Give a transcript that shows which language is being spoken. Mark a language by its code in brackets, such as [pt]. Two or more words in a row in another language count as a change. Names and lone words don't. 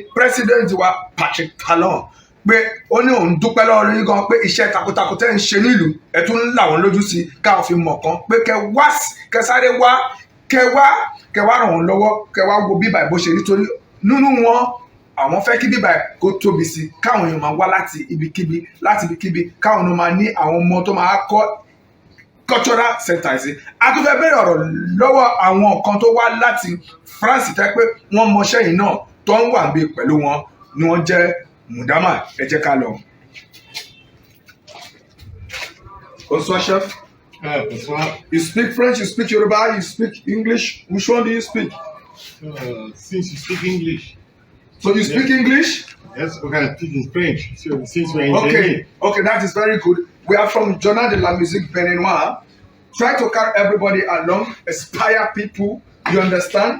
[yo] president wa Patrick Talon pé ó ní òun dúpẹ́ lọ́wọ́ yín gan pé iṣẹ́ takuntakun tẹ́ ń ṣe nílùú ẹ̀ tún ń là wọ́n lójú sí káwọn fi mọ̀ kan pé kẹ sáré wá ràn wọ́n lọ́wọ́ kẹ wá wo bíbà bó ṣe rí torí nínú wọn àwọn fẹ́ kí bíbà kó tóbi sí káwọn èèyàn máa wá láti ibikíbi káwọn èèyàn máa ní àwọn ọmọ tó máa kọ́ [en] cultural center [yo] sí. A tún fẹ́ bẹ̀rẹ̀ ọ̀rọ̀ lọ́wọ́ àwọn kan tó wá láti France tẹ́ pé wọ́n mọṣẹ́ yìí náà tó ń wà gbé pẹ̀lú wọn ni wọ́n jẹ́ Mundama. Ẹ jẹ́ ká lọ. [fr] Bonsoir chef. Bonsoir. [en] You speak French, you speak Yoruba, you speak English. Which one do you speak? Since you speak English. So you speak English? Yes, we can speak in French. So since we're in Okay, that is very good. We are from Journal de la Musique Béninoise. Try to carry everybody along, inspire people, you understand?